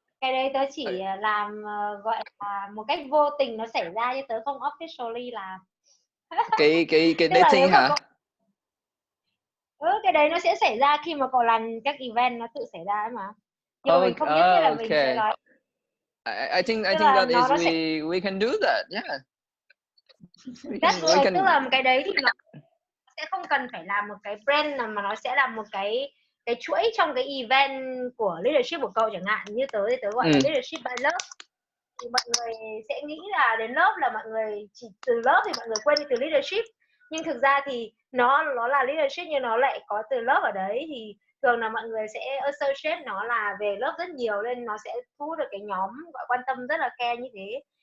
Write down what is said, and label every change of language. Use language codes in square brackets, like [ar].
[vi] Cái đấy tớ chỉ làm gọi là một cách vô tình nó xảy ra, chứ tớ không officially làm. Cái dating hả? Cái đấy nó sẽ xảy ra khi mà cậu làm các event, nó tự xảy ra ấy mà. Nhưng mà mình không nhất thiết là mình sẽ nói. [en] I think that is we can do that. Yeah. [vi] Tức là cái đấy thì nó sẽ không cần phải làm một cái brand nào, mà nó sẽ là một cái chuỗi trong cái event của leadership của cậu chẳng hạn. Như tớ thì tớ gọi là [en] leadership by love. [vi] Thì mọi người sẽ nghĩ là đến lớp là mọi người chỉ từ lớp thì mọi người quên đi từ leadership, nhưng thực ra thì nó là leadership nhưng nó lại có từ lớp ở đấy, thì thường là mọi người sẽ associate nó là về lớp rất nhiều, nên nó sẽ thu hút được cái nhóm gọi quan tâm rất là care như thế.